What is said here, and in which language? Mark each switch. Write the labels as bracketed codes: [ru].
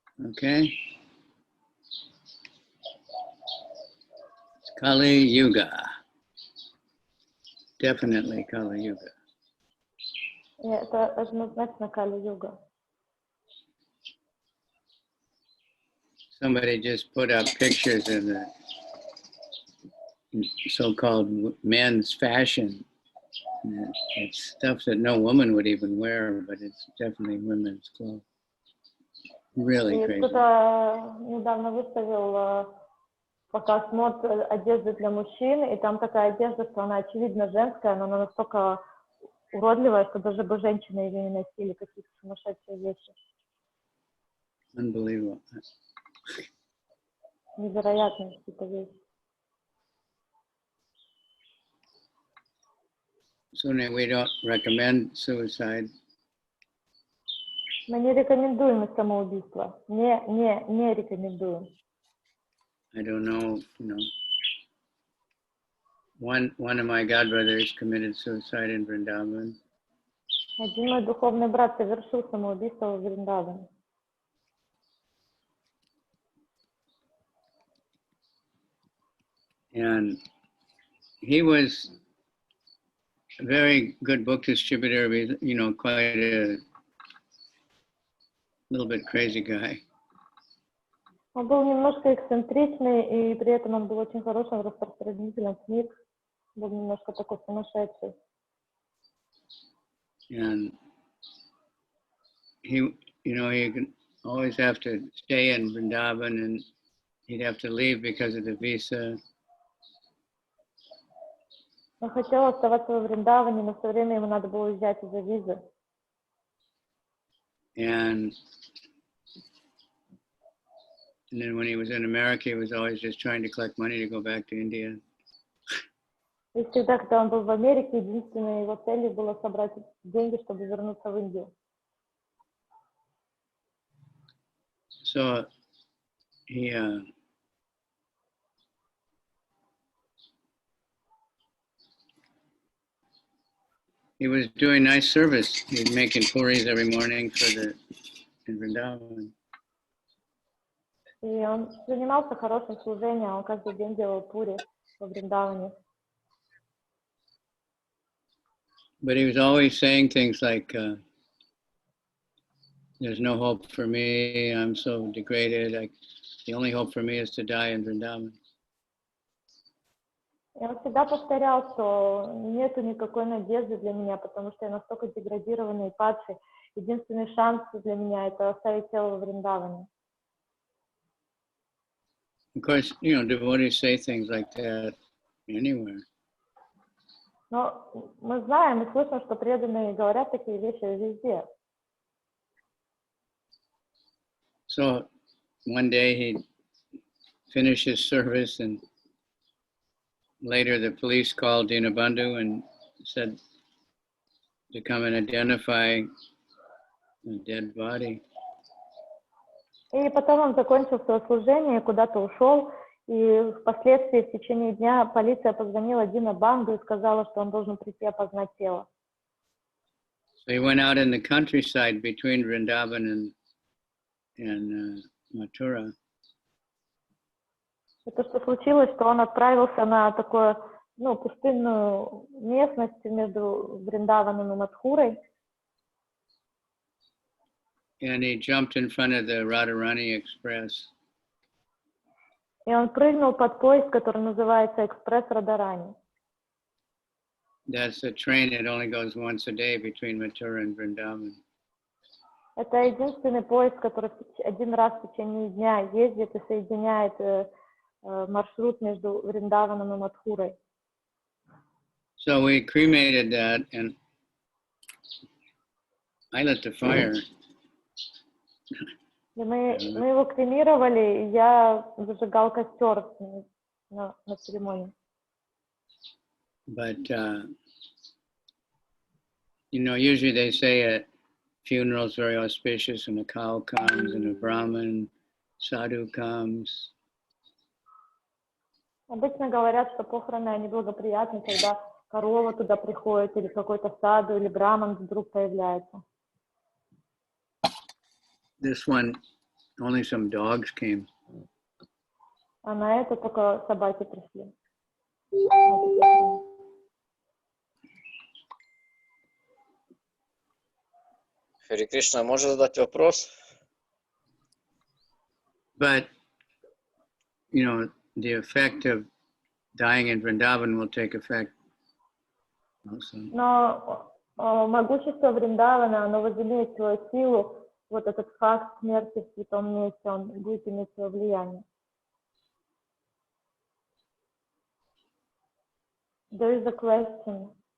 [en] Okay. Kali Yuga. Definitely Kali Yuga. [ru] Это однозначно Кали-юга. [en] Somebody just put up pictures of the so-called men's fashion. It's stuff that no woman would even wear, but it's definitely women's clothes. Really crazy. [ru] Кто-то недавно выставил показ мод одежды для мужчин, и там такая одежда, что она очевидно женская, но она настолько уродливая, что даже бы женщины ее не носили, какие-то сумасшедшие вещи. [en] Unbelievable. [ru] Невероятные какие-то вещи. [en] So we don't recommend suicide. [ru] Мы не рекомендуем самоубийство. Не рекомендуем. [en] I don't know, you know. One of my godbrothers committed suicide in Vrindavan. [ru] Один мой духовный брат совершил самоубийство в Вриндаване. [en] And he was a very good book distributor, you know, quite a little bit crazy guy. [ru] Он был немножко эксцентричный, и при этом он был очень хорошим распространителем книг. Был немножко такой сумасшедший. [en] And he, you know, he could always have to stay in Vrindavan, and he'd have to leave because of the visa. [ru] Он хотел оставаться во Вриндаване, но все время ему надо было уезжать из-за визы. [en] And then when he was in America, he was always just trying to collect money to go back to India. [ru] И всегда, когда он был в Америке, единственной его целью было собрать деньги, чтобы вернуться в Индию. [en] So he was doing nice service. He was making puris every morning in Vrindavan. [ru] И он занимался хорошим служением, он каждый день делал пури во Вриндаване. [en] But he was always saying things like, there's no hope for me. I'm so degraded. The only hope for me is to die in Vrindavan. [ru] И он всегда повторял, что нету никакой надежды для меня, потому что я настолько деградированный и падший. Единственный шанс для меня — это оставить тело в Вриндаване. [en] Of course, devotees say things like that anywhere. [ru] Но мы знаем и слышим, что преданные говорят такие вещи везде. [en] So one day he finished his service, and later the police called Dinabandhu and said to come and identify a dead body. [ru] И потом он закончил свое служение, куда-то ушел, и впоследствии в течение дня полиция позвонила Динабанду и сказала, что он должен прийти опознать тело. [en] So he went out in the countryside between Vrindavan and Mathura. [ru] И то, что случилось, что он отправился на такую, пустынную местность между Вриндаваном и Мадхурой. [en] And he jumped in front of the Radharani Express. [ru] И он прыгнул под поезд, который называется «Экспресс Радарани». [en] That's a train that only goes once a day between Mathura and Vrindavan. [ru] Это единственный поезд, который один раз в течение дня ездит и соединяет маршрут между Вриндаваном и Мадхурой. [en] So we cremated that, and I lit the fire. [ru] И мы его кремировали, и я зажигал костер на церемонии. [en] But, usually they say a funeral is very auspicious, and a cow comes, and a Brahmin sadhu comes. [ru] Обычно говорят, что похороны, они благоприятны, когда корова туда приходит, или какой-то саду, или браман вдруг появляется. [en] This one, only some dogs came. [ru] А на это только собаки пришли. Хари Кришна, можно задать вопрос? [en] But, the effect of dying in Vrindavan will take effect also. [ru] Но могущество Вриндавана, оно возымеет свою силу. Вот этот факт смерти в святом месте, он будет иметь свое влияние. [en] There is a question.